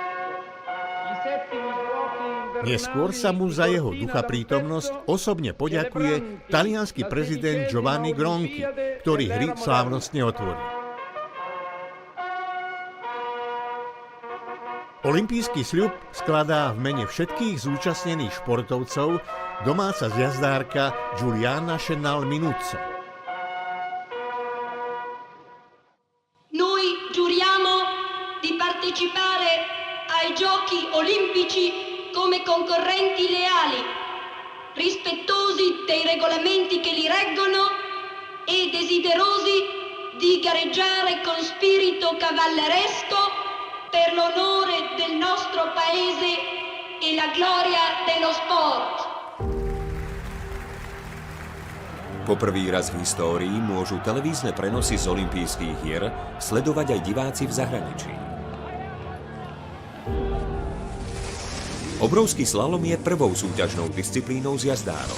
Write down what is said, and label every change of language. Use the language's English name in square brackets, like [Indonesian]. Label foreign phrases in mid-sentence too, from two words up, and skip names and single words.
[Slovak] Neskôr sa mu za jeho ducha prítomnosť osobne poďakuje taliansky prezident Giovanni Gronchi, ktorý hry slávnostne otvoril. Olympijský sľub skladá v mene všetkých zúčastnených športovcov domáca zjazdárka Giuliana Schenal Minuzzo. [Italian] Noi giuriamo di partecipare ai Giochi Olimpici come concorrenti leali, rispettosi dei regolamenti che li reggono e desiderosi di gareggiare con spirito cavalleresco per l'onore del nostro paese e la gloria dello sport. [Slovak] Po prvý raz v histórii môžu televízne prenosy z olympijských hier sledovať aj diváci v zahraničí. Obrovský slalom je prvou súťažnou disciplínou zjazdárov.